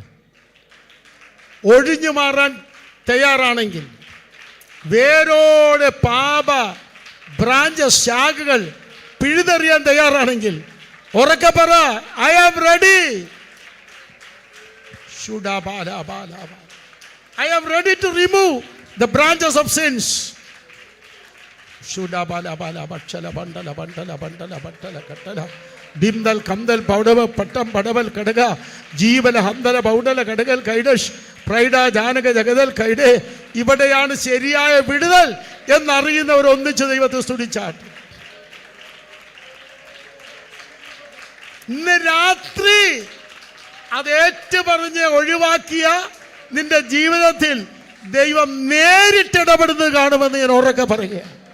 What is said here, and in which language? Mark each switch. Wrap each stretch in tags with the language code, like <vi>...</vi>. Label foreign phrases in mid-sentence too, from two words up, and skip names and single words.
<ml>ഒഴിഞ്ഞു മാറാൻ തയ്യാറാണെങ്കിൽ, വേരോടെ പാപ ബ്രാഞ്ചസ് ശാഖകൾ പിഴുതെറിയാൻ തയ്യാറാണെങ്കിൽ ഉറക്കെ പറ,</ml> <en>I am ready. I am ready to remove the branches of sins. Shuda bala bala bachala bandala bandala bandala bandala kattala dimdal kamdal paudava pattam padaval kadaga jeevala handala paudala kadagal kaidash praida janaga jagadal kaide.</en> <ml>ഇവിടെയാണ് ശരിയായ വിടുതൽ എന്നറിയുന്നവർ ഒന്നിച്ച് ദൈവത്തെ സ്തുതിച്ചാട്ട്. ഇന്ന് രാത്രി അത് ഏറ്റുപറഞ്ഞ് ഒഴിവാക്കിയ നിന്റെ ജീവിതത്തിൽ ദൈവം നേരിട്ടിടപെടുന്നത് കാണുമെന്ന് ഞാൻ ഉറക്കെ പറയുകയാണ്.</ml>